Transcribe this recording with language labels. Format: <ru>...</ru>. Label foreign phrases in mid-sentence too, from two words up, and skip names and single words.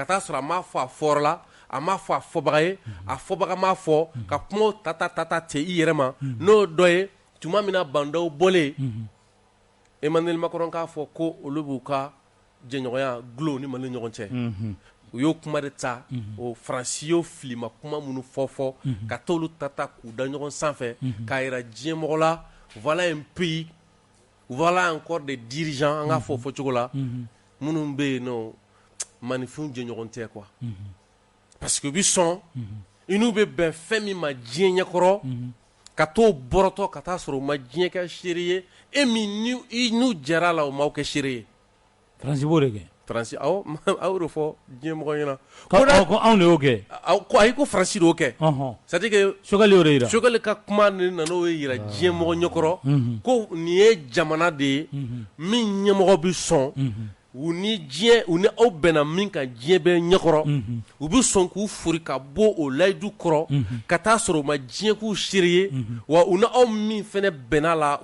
<bm>taa sɔrɔ a m'a fɔ a fɔra la a m'a fɔ a fɔbaga ye a fɔbaga m'a fɔ ka kumaw ta ten i yɛrɛ ma n'o dɔ ye tuma min na bandaw bɔlen Emmanuel Macron k'a fɔ ko olu b'u ka jɛɲɔgɔnya gulo ni Mali ɲɔgɔn cɛ u y'o kuma de ta o Faransi y'o filima kuma minnu fɔ ka t'olu ta k'u da ɲɔgɔn sanfɛ k'a yira diɲɛ mɔgɔ la</bm> <fr>voilà un pays voilà encore des dirigeants</fr> <bm>an k'a fɔ cogo la minnu bɛ yen nɔ maninfinw jɛɲɔgɔn tɛ</bm> <fr>quoi parce que</fr> <bm>u bɛ sɔn i n'u bɛ bɛn fɛn min ma diɲɛ ɲɛkɔrɔ ka t'o bɔrɔtɔ ka taa sɔrɔ u ma diɲɛ kɛ seere ye e min n'u jɛra la u m'aw kɛ seere ye Faransi b'o de kɛ Faransi aw y'o de fɔ diɲɛ mɔgɔ ɲɛna ko anw de y'o kɛ ko ayi ko Faransi de y'o kɛ</bm> <fr>c'est à dire que</fr> <bm>Choguel y'o de yira Choguel ka kuma de nan'o yira diɲɛ mɔgɔ ɲɛkɔrɔ ko nin ye jamana de ye min ɲɛmɔgɔ bɛ sɔn u ni aw bɛnna min kan diɲɛ bɛɛ ɲɛkɔrɔ u bɛ sɔn k'u fori ka bɔ o layidu kɔrɔ ka taa sɔrɔ u ma diɲɛ k'u seere ye wa u ni aw min fɛnɛ bɛnna la</bm>